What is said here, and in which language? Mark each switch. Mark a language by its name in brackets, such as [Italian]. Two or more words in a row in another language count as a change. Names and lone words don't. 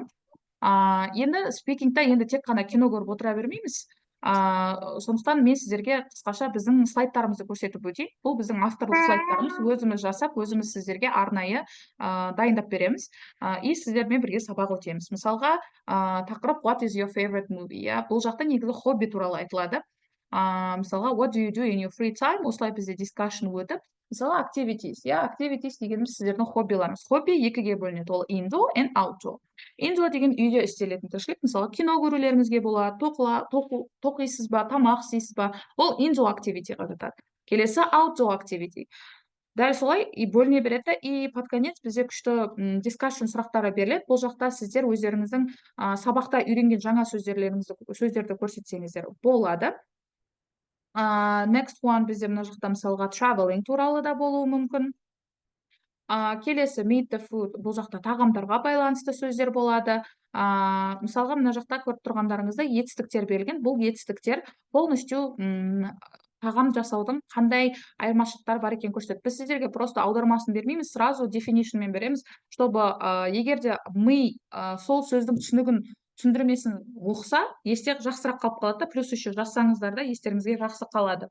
[Kazakh] Енді спикингта енді тек қана кино көріп отыра бермейміз. Сондықтан мен сіздерге қысқаша біздің слайдтарымызды көрсетіп өтейін. Бұл біздің авторлық слайдтарымыз, өзіміз жасап, өзіміз сіздерге арнайы дайындап береміз. И сіздермен бірге сабақ өтеміз. Мысалға, тақырып [English] what is your favorite movie? [Kazakh] Бұл жақта негізі хобби туралы айтылады. Мысалға, [English] what do you do in your free time? [Kazakh] Осылай бізде discussion өтіп. Мысалы, activities. Activities дегеніміз сіздердің хоббиларыңыз. Хобби екіге бөлінеді. Ол [English] indoor and outdoor. [Kazakh] Indoor деген үйде істелетін тіршілік. Мысалы, кино көрулеріңізге болады, тоқисыз ба, тамақ істейсіз ба. Ол [English] indoor activity- [Kazakh] ға жатады. Келесі [English] outdoor activity. [Kazakh] Дәл солай бөліне береді. [Russian] И под конец [Kazakh] бізде күшті discussion сұрақтары беріледі. Бұл жақта сіздер өздеріңіздің сабақта үйренген жаңа сөздерді көрсетсеңіздер болады. [English] Next one [Kazakh] бізде мына жақта мысалға traveling туралы да болуы мүмкін. [English] Келесі meet the food. [Kazakh] Бұл жақта тағамдарға байланысты сөздер болады. Мысалға мына жақта көріп тұрғандарыңызда етістіктер берілген. Бұл етістіктер полностью тағам жасаудың қандай айырмашылықтары бар екенін көрсетеді. Біз сіздерге просто аудармасын бермейміз, сразу definitionмен береміз, чтобы егер де ми сол сөздің түсіндірмесін оқыса, есте жақсырақ қалып қалады да, [Russian] плюс еще [Kazakh] жазсаңыздар да естеріңізге жақсы қалады.